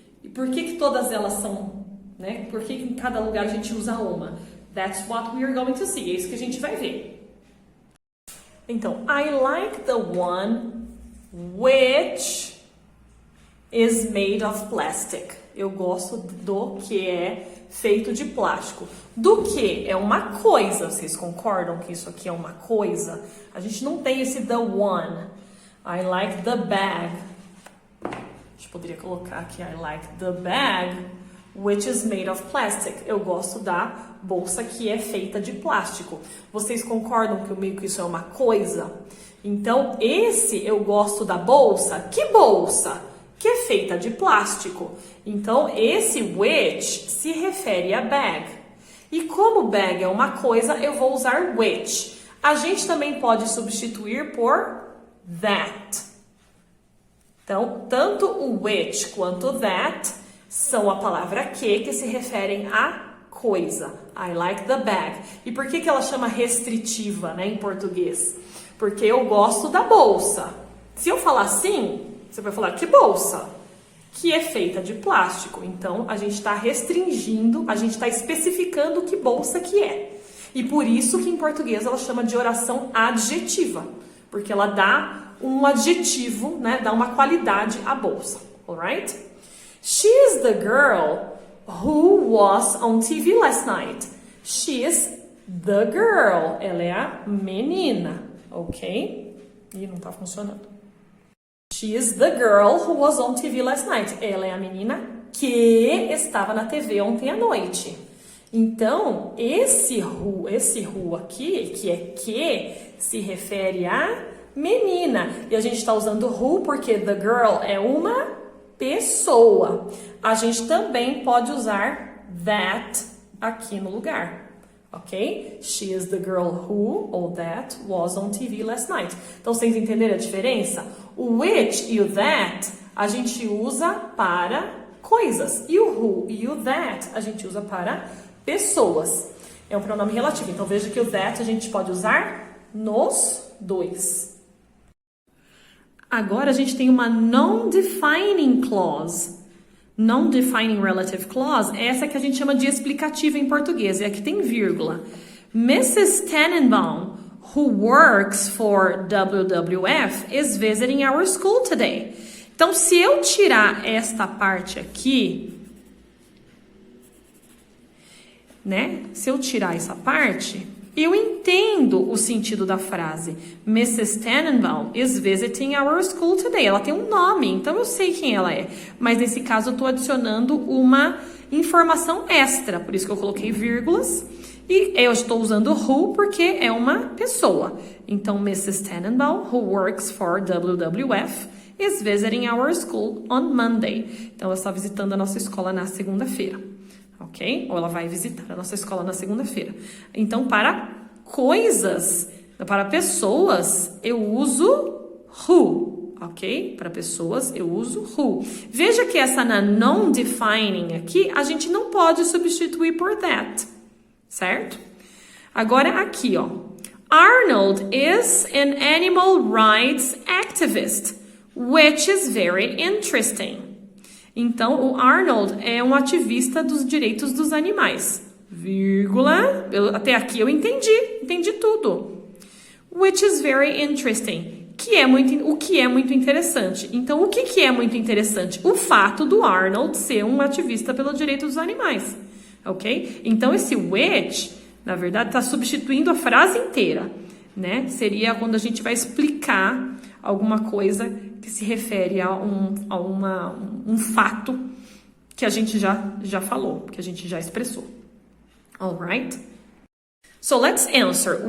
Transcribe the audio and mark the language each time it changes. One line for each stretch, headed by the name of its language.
Portuguese: E por que todas elas são, né? Por que em cada lugar a gente usa uma?
English: That's what we are going to see.
Portuguese: É isso que a gente vai ver.
English: Então, I like the one which is made of plastic.
Portuguese: Eu gosto do que é feito de plástico. Do que é uma coisa. Vocês concordam que isso aqui é uma coisa? A gente não tem esse the one.
English: I like the bag.
Portuguese: A gente poderia colocar aqui
English: I like the bag which is made of plastic.
Portuguese: Eu gosto da bolsa que é feita de plástico. Vocês concordam que isso é uma coisa? Então, esse eu gosto da bolsa. Que bolsa? Que é feita de plástico. Então, esse which se refere a bag. E como bag é uma coisa, eu vou usar which. A gente também pode substituir por that. Então, tanto o which quanto o that são a palavra que se referem a coisa.
English: I like the bag.
Portuguese: E por que ela chama restritiva, né, em português? Porque eu gosto da bolsa. Se eu falar assim, você vai falar que bolsa? Que é feita de plástico. Então, a gente está restringindo, a gente está especificando que bolsa que é. E por isso que em português ela chama de oração adjetiva. Porque ela dá um adjetivo, né? Dá uma qualidade à bolsa.
English: Alright? She is the girl who was on TV last night. She is the girl.
Portuguese: Ela é a menina. Ok? Ih, não está funcionando.
English: She is the girl who was on TV last night.
Portuguese: Ela é a menina que estava na TV ontem à noite. Então, esse who aqui, que é que, se refere a menina. E a gente está usando who porque the girl é uma pessoa. A gente também pode usar that aqui no lugar. Ok?
English: She is the girl who,
Portuguese: ou
English: that, was on TV last night.
Portuguese: Então, vocês entenderam a diferença? O which e o that a gente usa para coisas. E o who e o that a gente usa para pessoas. É um pronome relativo. Então, veja que o that a gente pode usar nos dois. Agora, a gente tem uma non-defining clause. Non-defining relative clause é essa que a gente chama de explicativa em português. E aqui tem vírgula.
English: Mrs. Tannenbaum, who works for WWF, is visiting our school today.
Portuguese: Então, se eu tirar esta parte aqui, né? Se eu tirar essa parte, eu entendo o sentido da frase.
English: Mrs. Tannenbaum is visiting our school today.
Portuguese: Ela tem um nome, então eu sei quem ela é. Mas nesse caso eu estou adicionando uma informação extra, por isso que eu coloquei vírgulas. E eu estou usando who porque é uma pessoa. Então, Mrs.
English: Tannenbaum, who works for WWF, is visiting our school on Monday.
Portuguese: Então, ela está visitando a nossa escola na segunda-feira. Ok? Ou ela vai visitar a nossa escola na segunda-feira. Então, para coisas, para pessoas, eu uso who. Ok? Para pessoas, eu uso who. Veja que essa na non-defining aqui, a gente não pode substituir por that. Certo? Agora aqui, ó.
English: Arnold is an animal rights activist, which is very interesting.
Portuguese: Então, o Arnold é um ativista dos direitos dos animais. Vírgula. Até aqui eu entendi tudo.
English: Which is very interesting.
Portuguese: O que é muito interessante. Então, o que é muito interessante? O fato do Arnold ser um ativista pelo direito dos animais. Ok? Então, esse which, na verdade, está substituindo a frase inteira, né? Seria quando a gente vai explicar alguma coisa que se refere a um fato que a gente já falou, que a gente já expressou.
English: Alright? So, let's answer.